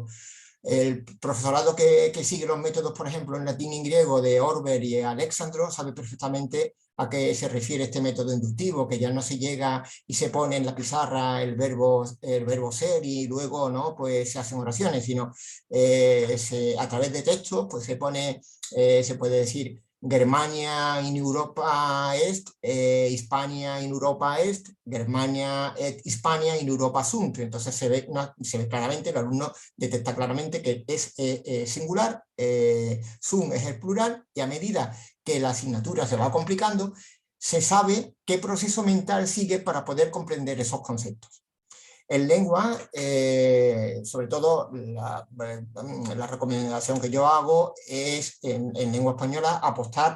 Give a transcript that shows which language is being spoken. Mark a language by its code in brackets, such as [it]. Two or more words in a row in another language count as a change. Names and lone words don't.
[es] El profesorado que sigue los métodos, por ejemplo, en latín y griego de Orber y Alexandro, sabe perfectamente a qué se refiere este método inductivo, que ya no se llega y se pone en la pizarra el verbo ser y luego, ¿no? Pues se hacen oraciones, sino a través de textos pues se puede decir [la] Germania in Europa est, Hispania in Europa est, Germania et Hispania in Europa sunt. [es] Entonces se ve claramente, el alumno detecta claramente que es singular, sum es el plural, y a medida que la asignatura se va complicando, se sabe qué proceso mental sigue para poder comprender esos conceptos. En lengua, sobre todo, la recomendación que yo hago es, en lengua española, apostar